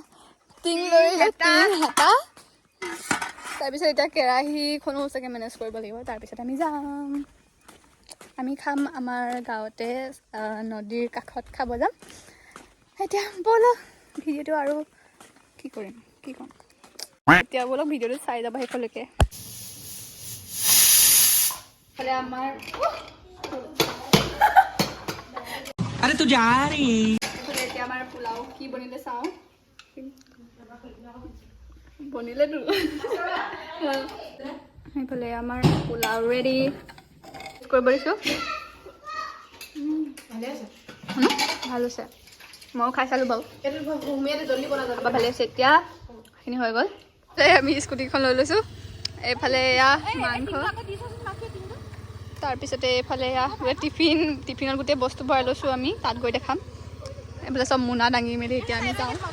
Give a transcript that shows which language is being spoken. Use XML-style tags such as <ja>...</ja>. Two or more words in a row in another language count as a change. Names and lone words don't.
<as>এয়া টিং লৈ হেতা তাৰপিছত এতিয়া কেৰাহীখনো চাগে মেনেজ কৰিব লাগিব তাৰপিছত আমি যাম আমি খাম আমাৰ গাঁৱতে নদীৰ কাষত খাব যাম এতিয়া ব'লক ভিডিঅ'টো আৰু কি কৰিম কি ক'ম এতিয়া ব'লক ভিডিঅ'টো চাই যাব শেষলৈকে ফালে আমাৰ</as> <hi>अरे तू जा रही</hi> <as>এতিয়া আমাৰ পোলাও কি বনিলে চাওঁ বনিলেতো এইফালে আমাৰ পোলাও ৰেডি কৰিব দিছোঁ ভাল হৈছে ময়ো খাই চালোঁ বাৰু ভালে হৈছে এতিয়া সেইখিনি হৈ গ'ল আমি স্কুটিখন লৈ লৈছোঁ এইফালে এয়া মাংস তাৰপিছতে এইফালে এয়া টিফিনত গোটেই বস্তু ভৰাই লৈছোঁ আমি তাত গৈ দেখাম এইফালে চব মোনা দাঙি মেলি এতিয়া আমি যাওঁ</as>